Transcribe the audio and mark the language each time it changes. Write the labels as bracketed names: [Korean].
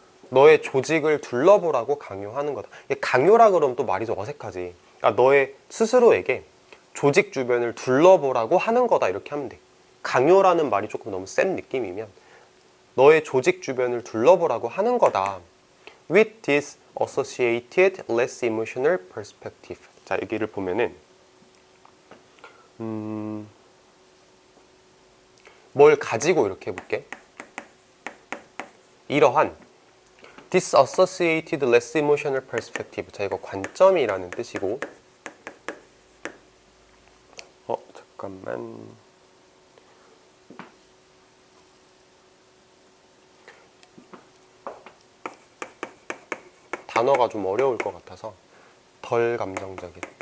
[Korean] 너의 조직을 둘러보라고 강요하는 거다. 강요라 그러면 또 말이 좀 어색하지. 그러니까 너의 스스로에게 조직 주변을 둘러보라고 하는 거다, 이렇게 하면 돼. 강요라는 말이 조금 너무 센 느낌이면 너의 조직 주변을 둘러보라고 하는 거다. [English] With this associated less emotional perspective. [Korean] 자, 여기를 보면은 뭘 가지고 이렇게 해볼게. [English] 이러한 disassociated less emotional perspective. [Korean] 자, 이거 관점이라는 뜻이고, 잠깐만. 단어가 좀 어려울 것 같아서 덜 감정적인.